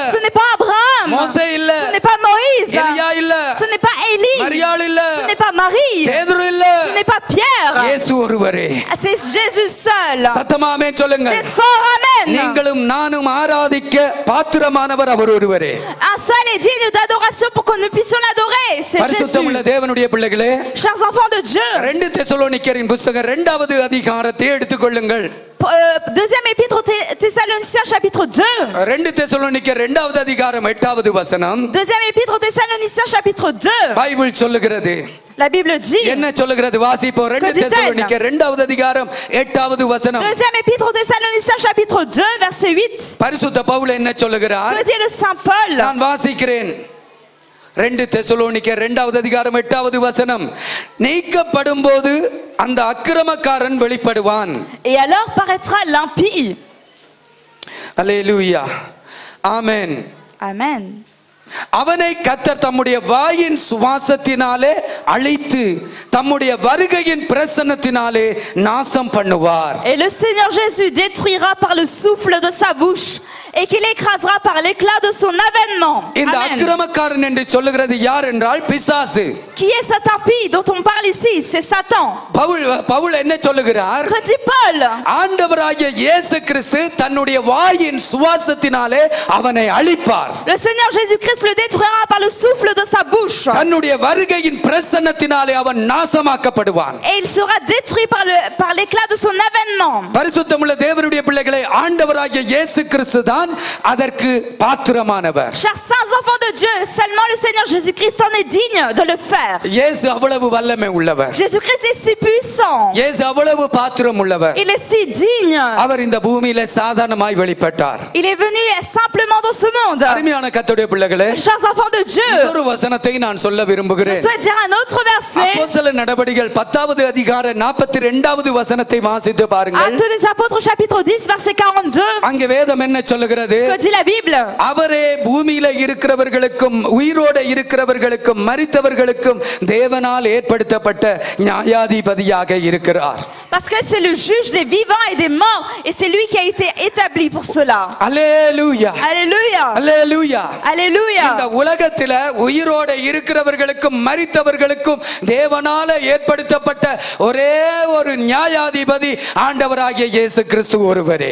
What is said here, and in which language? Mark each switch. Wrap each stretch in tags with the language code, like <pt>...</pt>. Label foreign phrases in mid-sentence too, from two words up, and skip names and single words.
<fr>Ce n'est pas Abraham.</fr> <ta>மோசே இல்ல.</ta> <fr>Ce n'est pas Moïse.</fr> <ta>எலியா இல்ல.</ta> <fr>Ce n'est pas Élie.</fr> <ta>மரியாள் இல்ல.</ta> <fr>Ce n'est pas Marie.</fr> <ta>பேதுரு இல்ல.</ta> <fr>Ce n'est pas Pierre.</fr> <ta>இயேசு ஒருவரே.</ta> <fr>C'est Jésus seul.</fr> <ta>சத்தமா ஆமென் சொல்லுங்க.</ta> <fr>Dites fort amen.</fr> <ta>நீங்களும் நானும் ஆராதிக்க பாத்திரமானவர் அவர் ஒருவரே.</ta> <fr>Un seul est digne d'adoration pour que nous puissions l'adorer, c'est Jésus.</fr> <ta>பரிசுத்தமுள்ள தேவனுடைய பிள்ளைகளே,</ta> <fr>chers enfants de Dieu,</fr> <ta>2 தெசலோனிக்கரின் புத்தகம் 2வது அதிகாரத்தை எடுத்துக்கொள்ளுங்கள்.</ta> <fr>deuxième épître aux Thessaloniciens chapitre 2.</fr> <ta>2 தெசலோனிக்கர் 2வது அதிகாரம் 8வது வசனம்.</ta> <fr>Deuxième épître aux Thessaloniciens chapitre 2.</fr> <ta>பைபிள் சொல்லுகிறது.</ta> <fr>La Bible dit.</fr> <ta>என்ன சொல்லுகிறது? வாசிப்போம். 2 தெசலோனிக்கர் 2வது அதிகாரம் 8வது வசனம்.</ta> <fr>Deuxième épître aux Thessaloniciens chapitre 2 verset 8.</fr> <ta>பரிசுத்த பவுல் என்ன சொல்லுகிறார்?</ta> <fr>Que dit le Saint Paul?</fr> <ta>நான் வாசிக்கிறேன். 2 தெசலோனிக்கர் 2வது அதிகாரம் 8வது வசனம். நீக்கப்படும்போது அந்த அக்கிரமக்காரன் வெளிப்படுவான்.</ta> <fr>Et alors paraîtra l'impie.</fr> <ta>அல்லேலூயா. ஆமென்.</ta> <fr>Amen.</fr> <ta>அவனை கர்த்தர் தம்முடைய வாயின் சுவாசத்தினாலே அழித்து தம்முடைய வருகையின் பிரசன்னத்தினாலே நாசம் பண்ணுவார்.</ta> <fr>Et le Seigneur Jésus détruira par le souffle de sa bouche et qu'il écrasera par l'éclat de son avènement.</fr> <ta>இந்த அக்கிரமக்காரன் என்று சொல்லுகிறது யார் என்றால் பிசாசு.</ta> <fr>Qui est cet impie dont on parle ici? C'est Satan.</fr> <ta>பவுல் என்ன சொல்லுகிறார்?</ta> <fr>Que dit Paul?</fr> <ta>ஆண்டவராகிய இயேசு கிறிஸ்து தன்னுடைய வாயின் சுவாசத்தினாலே அவனை அழிப்பார்.</ta> <fr>Le Seigneur Jésus-Christ le détruira par le souffle de sa bouche.</fr> <ta>தன்னுடைய வருகையின் பிரசன்னத்தினாலே அவன் நாசமாக்கப்படுவான்.</ta> <fr>Et il sera détruit par l'éclat de son avènement.</fr> <ta>பரிசுத்தமுள்ள தேவனுடைய பிள்ளைகளே, ஆண்டவராகிய இயேசு கிறிஸ்து தான் அதற்கு பாத்திரமானவர்.</ta> <fr>Chers saints enfants de Dieu, seulement le Seigneur Jésus-Christ en est digne de le faire.</fr> <ta>இயேசு அவ்வளவு வல்லமை உள்ளவர்.</ta> <fr>Jésus-Christ est si puissant.</fr> <ta>இயேசு அவ்வளவு பாத்திரம் உள்ளவர்.</ta> <fr>Il est si digne.</fr> <ta>அவர் இந்த பூமியிலே சாதாரணமாய் வெளிப்பட்டார்.</ta> <fr>Il est venu simplement dans ce monde.</fr> <ta>அருமையான கர்த்தருடைய பிள்ளைகளே,</ta> <fr>chers enfants de Dieu,</fr> <ta>ஒரு வசனத்தை நான் சொல்ல விரும்புகிறேன்.</ta> <fr>je souhaite dire un autre verset.</fr> <ta>அப்போஸ்தலர் நடபடிகள் 10வது அதிகாரம் 42வது வசனத்தை வாசித்து பாருங்கள்.</ta> <fr>Actes des apôtres chapitre 10 verset 42.</fr> <ta>அங்கே வேதம் என்ன சொல்லுகிறது?</ta> <fr>Que dit la Bible?</fr> <ta>அவரே பூமியில இருக்கிறவர்களுக்கும் உயிரோடு இருக்கிறவர்களுக்கும் மரித்தவர்களுக்கும் தேவனால் ஏற்படுத்தப்பட்ட நியாயாதிபதியாக இருக்கிறார்.</ta> <fr>Parce que c'est le juge des vivants et des morts et c'est lui qui a été établi pour cela. Alléluia. Alléluia. Alléluia. Alléluia.</fr> <ta>இந்த உலகத்தில உயிரோடு இருக்கிறவர்களுக்கும் மரித்தவர்களுக்கும் தேவனால ஏற்படுத்தப்பட்ட ஒரே ஒரு நியாயாதிபதி ஆண்டவராகிய இயேசு கிறிஸ்து ஒருவரே.</ta>